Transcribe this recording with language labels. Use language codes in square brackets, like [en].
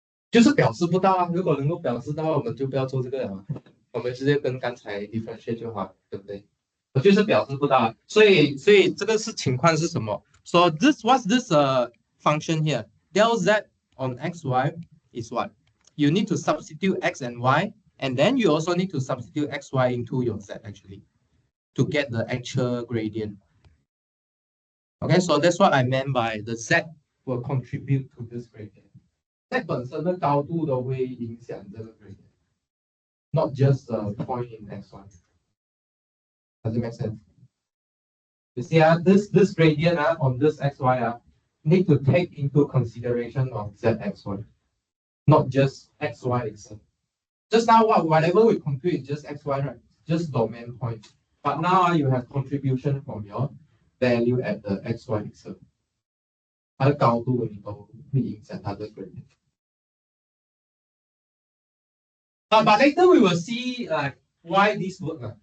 [zh] 就是表示不到啊。如果能够表示到，我们就不要做这个了，我们直接跟刚才 differentiate 就好，对不对？我就是表示不到啊，所以这个是情况是什么？ [en] So this what's this function here? Del z on xy is what? You need to substitute x and y, and then you also need to substitute xy into your z actually to get the actual gradient. Okay, so that's what I meant by the z will contribute to this gradient. [zh] 在本身的高度都会影响这个 [en] gradient, not just the point in x1. Does it make sense? You see, this gradient on this xy need to take into consideration of zxy, not just xy itself. Just now, whatever we compute is just xy, right? Just domain point. But now you have contribution from your value at the xy itself. [zh] 它的高度你都会影响它的 gradient. [en] But later we will see why this work.